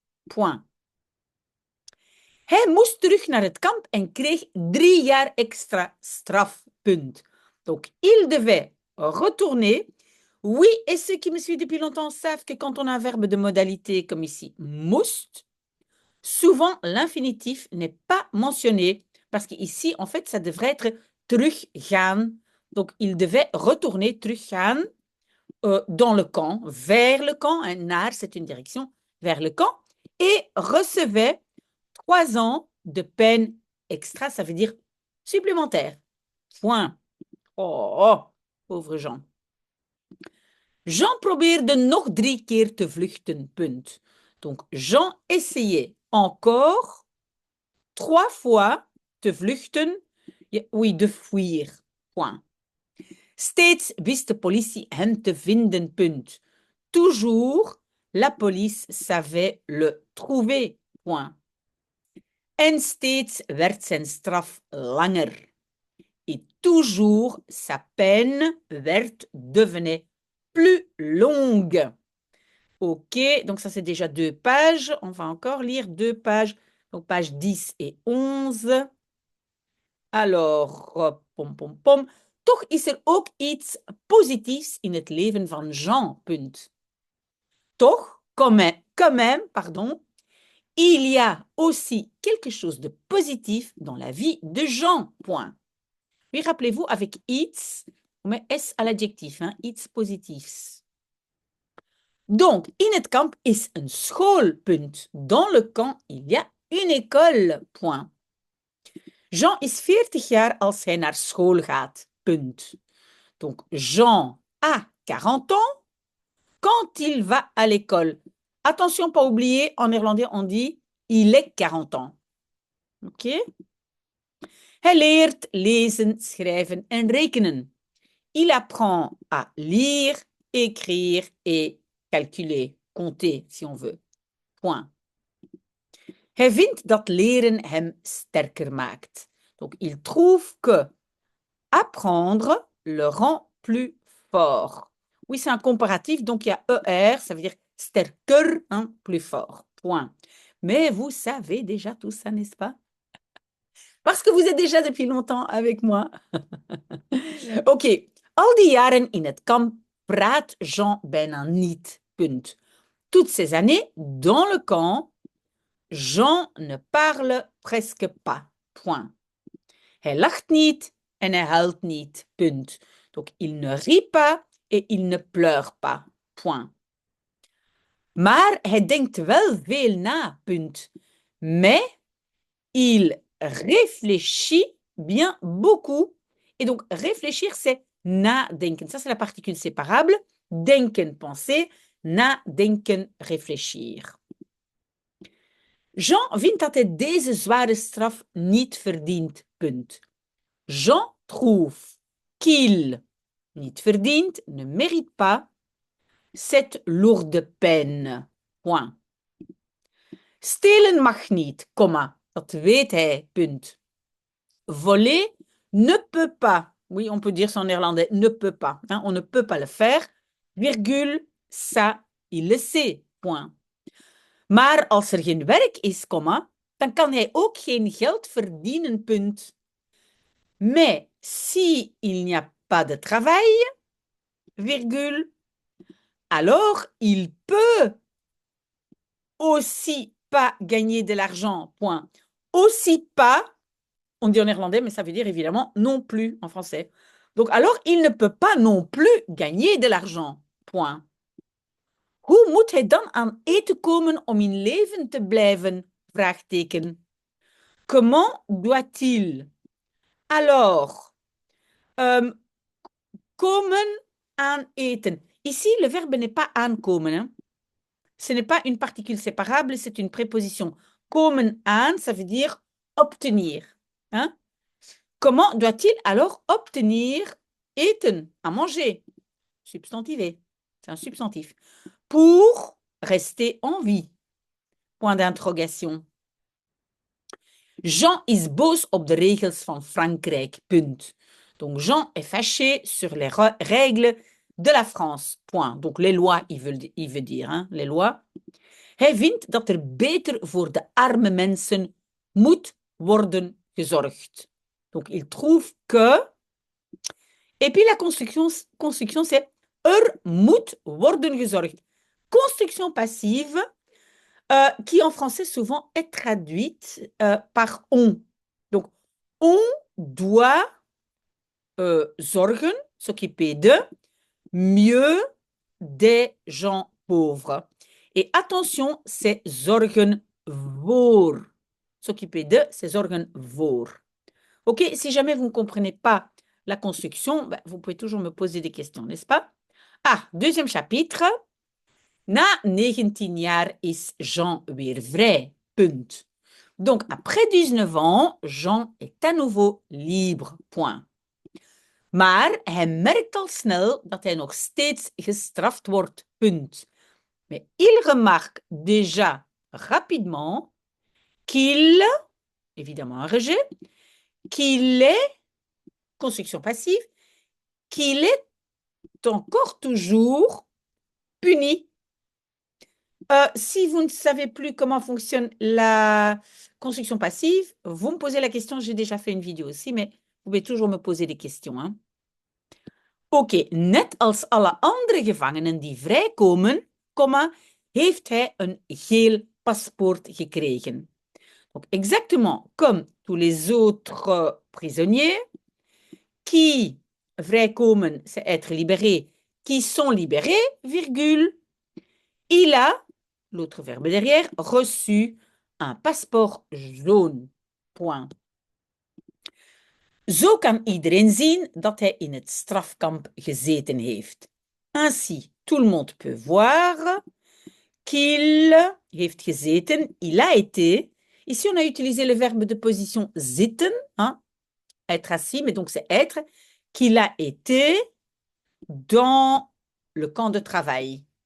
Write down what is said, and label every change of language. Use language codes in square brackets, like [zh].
[fr] Point. [nl] Hij moest terug naar het kamp en kreeg 3 jaar extra straf, punt. [fr] Donc, il devait retourner. Oui, et ceux qui me suivent depuis longtemps savent que quand on a un verbe de modalité comme ici, moest, souvent l'infinitif n'est pas mentionné parce qu'ici, en fait, ça devrait être teruggaan. Donc, il devait retourner, teruggaan dans le camp, vers le camp. Hein, naar, c'est une direction, vers le camp. Et recevait 3 ans de peine extra, ça veut dire supplémentaire. Point. Oh, pauvre Jean. [nl] Jean probeerde nog 3 keer te vluchten, punt. [fr] Donc, Jean essayait encore 3 fois [nl] te vluchten, [fr] oui, de fuir, point. [nl] Steeds wist de politie hem te vinden, punt. [fr] Toujours, la police savait le trouver, point. [nl] En steeds werd zijn straf langer. [fr] Et toujours, sa peine devenait plus longue. OK, donc ça c'est déjà 2 pages. On va encore lire 2 pages. Donc pages 10 et 11. Alors, pom pom pom. [nl] Toch is er ook iets positiefs in het leven van Jean, punt. [fr] Toch, quand même, pardon, il y a aussi quelque chose de positif dans la vie de Jean, point. Oui, rappelez-vous, avec iets, on met S à l'adjectif, hein, [nl] iets positiefs. [fr] Donc, [nl] in het kamp is een school, punt. [fr] Dans le camp, il y a une école, point. [nl] Jean is 40 jaar als hij naar school gaat, punt. [fr] Donc, Jean a 40 ans quand il va à l'école. Attention, pas oublier, en néerlandais, on dit il est 40 ans. OK? [nl] Hij leert lezen, schrijven en rekenen. [fr] Il apprend à lire, écrire et calculer, compter, si on veut. Point. [nl] Hij vindt dat leren hem sterker maakt. [fr] Donc, il trouve que apprendre le rend plus fort. Oui, c'est un comparatif, donc il y a ER, ça veut dire sterker, hein, plus fort. Point. Mais vous savez déjà tout ça, n'est-ce pas? Parce que vous êtes déjà depuis longtemps avec moi. OK. [nl] Al die jaren in het kamp praat Jean bijna niet, punt. [fr] Toutes ces années, dans le camp, Jean ne parle presque pas, point. [nl] Hij lacht niet en hij huilt niet, punt. [fr] Donc, il ne rit pas et il ne pleure pas, point. [nl] Maar hij denkt wel veel na, punt. [fr] Mais il réfléchit bien beaucoup. Et donc, réfléchir, c'est nadenken. Ça, c'est la particule séparable. Denken, penser. Nadenken, réfléchir. [nl] Jean vindt dat hij deze zware straf niet verdient, punt. [fr] Jean trouve qu'il [nl] niet verdient, [fr] ne mérite pas, cette lourde peine, point. [nl] Stelen mag niet, comma, dat weet hij, punt. [fr] Voler ne peut pas, oui, on peut dire ça en néerlandais, ne peut pas, hein, on ne peut pas le faire, virgule, ça, il le sait, point. [nl] Maar als er geen werk is, comma, dan kan hij ook geen geld verdienen, punt. [fr] Mais si il n'y a pas de travail, virgule, alors il peut aussi pas gagner de l'argent, point. Aussi pas, on dit en néerlandais, mais ça veut dire évidemment non plus en français. Donc alors, il ne peut pas non plus gagner de l'argent, point. [nl] Hoe moet hij dan aan eten komen om in leven te blijven? Vraagteken. [fr] Comment doit-il alors [nl] komen aan eten? [fr] Ici, le verbe n'est pas aankomen. Hein? Ce n'est pas une particule séparable, c'est une préposition. Komen aan, ça veut dire obtenir. Hein? Comment doit-il alors obtenir eten, à manger? Substantivé. C'est un substantif. Pour rester en vie. Point d'interrogation. [nl] Jean is boos op de regels van Frankrijk. Punt. [fr] Donc Jean est fâché sur les règles de la France. Point. Donc les lois, il veut dire, hein, les lois. [nl] Hij vindt dat er beter voor de arme mensen moet worden gezorgd. [fr] Donc il trouve que. Et puis la construction c'est [nl] er moet worden gezorgd. [fr] Construction passive qui en français souvent est traduite par on. Donc on doit zorgen, s'occuper de mieux des gens pauvres. Et attention, c'est zorgen voor. S'occuper de, c'est zorgen voor. Ok, si jamais vous ne comprenez pas la construction, ben, vous pouvez toujours me poser des questions, n'est-ce pas? Ah, deuxième chapitre. [nl] Na 19 jaar is Jean weer vrij. Punt. [fr] Donc, après 19 ans, Jean est à nouveau libre. Point. [nl] Maar hij merkt al snel dat hij nog steeds gestraft wordt. Punt. [fr] Mais il remarque déjà rapidement qu'il, évidemment un rejet, qu'il est, construction passive, qu'il est encore toujours puni. Si vous ne savez plus comment fonctionne la construction passive, vous me posez la question, j'ai déjà fait une vidéo aussi, mais vous pouvez toujours me poser des questions. Hein. [nl] Oké, net als alle andere gevangenen die vrijkomen, heeft hij een geel paspoort gekregen. [fr] Donc, exactement comme tous les autres prisonniers qui vrijkomen, c'est être libéré, qui sont libérés, virgule, il a, l'autre verbe derrière, reçu un passeport jaune. Point. [nl] Zo kan iedereen zien dat hij in het strafkamp gezeten heeft. [fr] Ainsi, tout le monde peut voir qu'il [nl] heeft gezeten, [fr] il a été. Ici, on a utilisé le verbe de position zitten, hein, être assis, mais donc c'est être, qu'il a été dans le camp de travail.